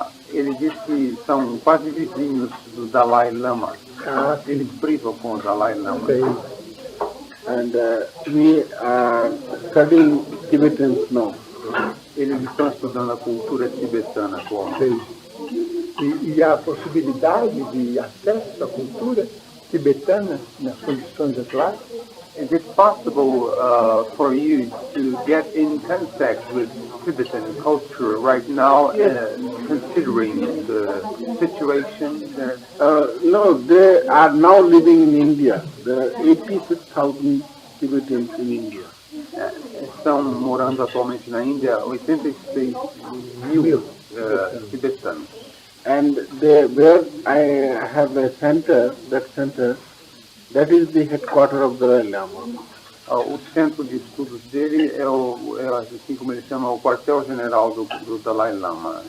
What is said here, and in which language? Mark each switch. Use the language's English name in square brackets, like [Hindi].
[Portuguese] Ele diz que são quase vizinhos do Dalai Lama. Eles brincam com o Dalai Lama. [English] And we are studying Tibetans now. [Portuguese] Eles estão estudando a cultura tibetana atualmente. E a possibilidade de acesso à cultura tibetana nas condições atuais? [English] Is it possible for you to get in contact with Tibetan culture right now, considering the situation there? No, they are now living in India. There are 86,000 Tibetans in India. [Portuguese] Estão morando atualmente na Índia 86 mil tibetanos. [English] And there, where I have a center, that is the headquarters of the Dalai Lama. [Portuguese] O centro de estudos dele é assim como ele chama, o quartel-general do Dalai Lama.